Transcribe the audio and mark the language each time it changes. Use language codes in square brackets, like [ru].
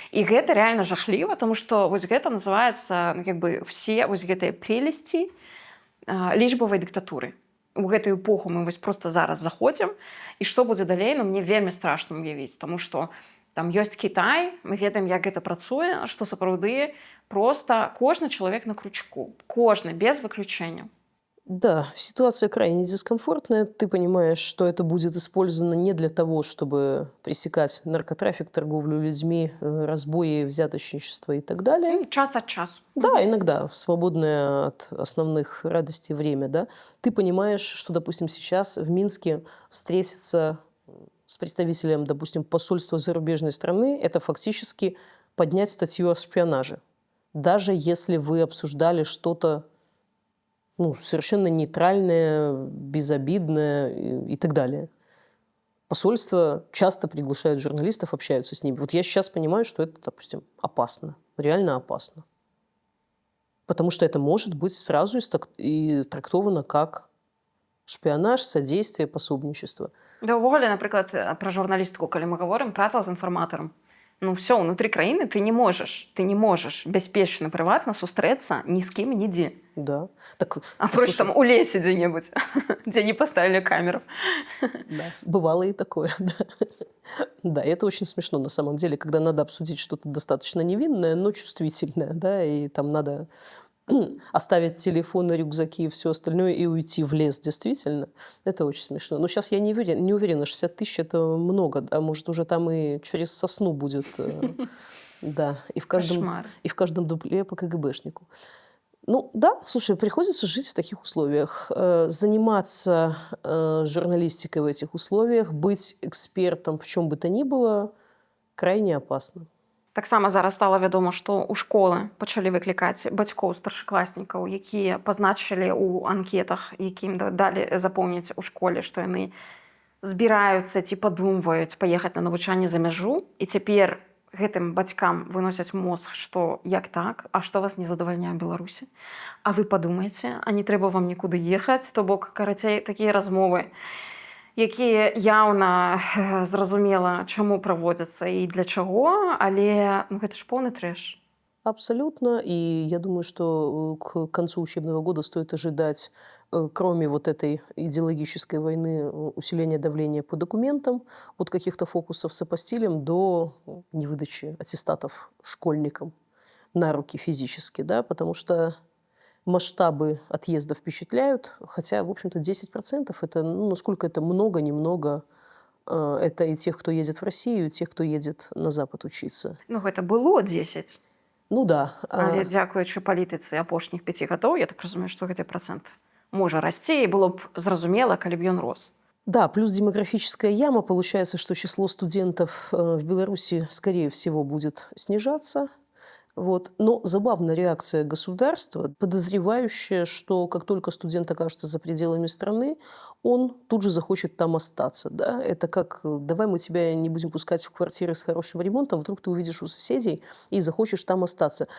[be] І гэта рэальна жахліва, таму што вось гэта называецца, як бы, все вось гэтыя прелесці лічбавай дыктатуры. У гэтую эпоху мы вось проста зараз заходзім, і што будзе далей, ну, мне вельмі страшна уявіць, таму што там ёсць Кітай, мы ведаем, як гэта працуе, што сапраўды проста кожны чалавек на крючку, кожны, без выключэння. [ru] Да, ситуация крайне дискомфортная. Ты понимаешь, что это будет использовано не для того, чтобы пресекать наркотрафик, торговлю людьми, разбои, взяточничество и так далее. Час от часу. Да, иногда, в свободное от основных радостей время, да. Ты понимаешь, что, допустим, сейчас в Минске встретиться с представителем, допустим, посольства зарубежной страны, это фактически поднять статью о шпионаже. Даже если вы обсуждали что-то, ну, совершенно нейтральное, безобидное и так далее. Посольства часто приглашают журналистов, общаются с ними. Вот я сейчас понимаю, что это, допустим, опасно. Реально опасно. Потому что это может быть сразу и трактовано как шпионаж, содействие, пособничество. [be] Да, увогуле, напрыклад, пра журналістыку, калі мы гаворым, праца з інфарматарам. [ru] Ну, все, внутри [be] краіны [ru] ты не можешь [be] бяспечна, прыватна сустрэцца ні з кім, нідзе. Да. Так, апроч там у лесе дзе-небудзь, дзе [ru] не поставили камеру. Да, бывало и такое, да. Да, это очень смешно на самом деле, когда надо обсудить что-то достаточно невинное, но чувствительное, да, и там надо оставить телефоны, рюкзаки и все остальное и уйти в лес, действительно. Это очень смешно. Но сейчас я не уверена, 60 тысяч – это много, да, может, уже там и через сосну будет, да, и в каждом дупле по КГБшнику. Ну да, слушай, приходится жить в таких условиях. Заниматься журналистикой в этих условиях, быть экспертом в чем бы то ни было, крайне опасно. [be] Таксама зараз стала вядома, што ў школы пачалі выклікаць бацькоў старшакласнікаў, якія пазначылі ў анкетах, якім далі запоўніць у школе, што яны збіраюцца ці падумваюць паехаць на навучанне за мяжу, і цяпер гэтым бацькам выносяць мозг, што як так, а што вас не задавальняе Беларусі? А вы падумайце, а не трэба вам нікуды ехаць, то бок, карацей, такія размовы, якія яўна зразумела, чаму праводзяцца і для чаго, але ну, гэта ж поўны трэш. [ru] Абсолютно. И я думаю, что к концу учебного года стоит ожидать, кроме вот этой идеологической войны, усиления давления по документам, от каких-то фокусов с апостилем до невыдачи аттестатов школьникам на руки физически, да, потому что масштабы отъезда впечатляют, хотя, в общем-то, 10% это, ну, насколько это много, немного, это и тех, кто едет в Россию, и тех, кто едет на Запад учиться. [be] Ну, гэта было 10. [ru] Ну да. [be] Але дзякуючы палітыцы апошніх 5 гадоў, я так разумею, што гэты працэнт можа расці, і было б зразумела, калі б ён рос. [ru] Да, плюс демографическая яма. Получается, что число студентов в Беларуси, скорее всего, будет снижаться. Вот. Но забавная реакция государства, подозревающая, что как только студент окажется за пределами страны, он тут же захочет там остаться. Да? Это как «давай мы тебя не будем пускать в квартиры с хорошим ремонтом, вдруг ты увидишь у соседей и захочешь там остаться».